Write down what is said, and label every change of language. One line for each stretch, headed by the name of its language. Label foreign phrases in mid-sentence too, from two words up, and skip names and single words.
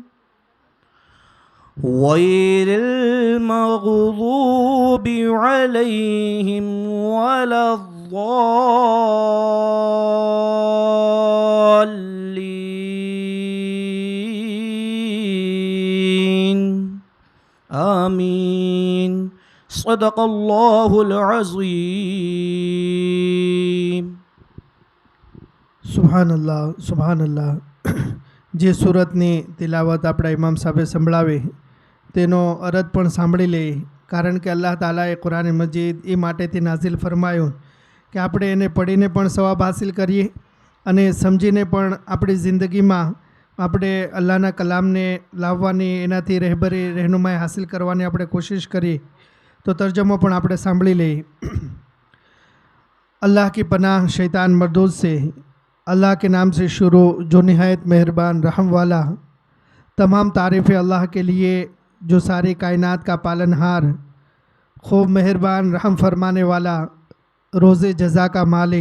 Arabic: غير المغضوب عليهم ولا الضالين آمين. صدق الله العظيم. سبحان الله سبحان الله.
Gujarati: જે સુરતની તિલાવત આપણા ઇમામ સાહેબે સંભળાવી તેનો અર્થ પણ સાંભળી લઈએ, કારણ કે અલ્લાહ તાલાએ કુરાન મજીદ એ માટેથી નાઝિલ ફરમાયું કે આપણે એને પઢીને પણ સવાબ હાસિલ કરીએ અને સમજીને પણ આપણી જિંદગીમાં આપણે અલ્લાહના કલામને લાવવાની, એનાથી રહેબરી રહેનુમાઈ હાસિલ કરવાની આપણે કોશિશ કરીએ. તો તર્જમો પણ આપણે સાંભળી લઈએ.
Urdu: اللہ کی پناہ شیطان مردود سے. اللہ کے نام سے شروع جو نہایت مہربان رحم والا. تمام تعریفیں اللہ کے لیے جو ساری کائنات کا پالنہار، خوب مہربان رحم فرمانے والا، روزِ جزا کا مالک.